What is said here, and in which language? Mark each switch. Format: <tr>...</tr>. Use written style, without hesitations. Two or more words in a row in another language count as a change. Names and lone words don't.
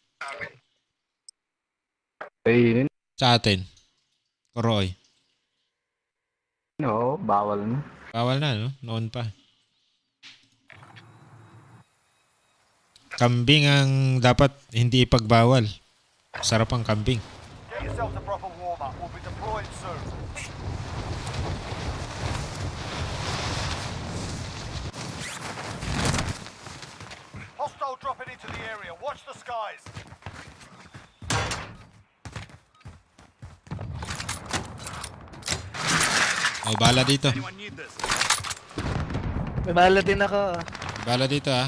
<tl>Ayun. Sa atin. Koroy. No, bawal na. Bawal na, no? Noon pa. Kambing ang dapat hindi ipagbawal. Sarap ang kambing.</tl> <en>Get yourself a proper warm-up. We'll be deployed soon. Hostile dropping into the area. Watch the skies.</en> <tl>May bala dito.</tl> <en>Anyone need this?</en> <tl>May bala din ako. May bala dito, ah.</tl>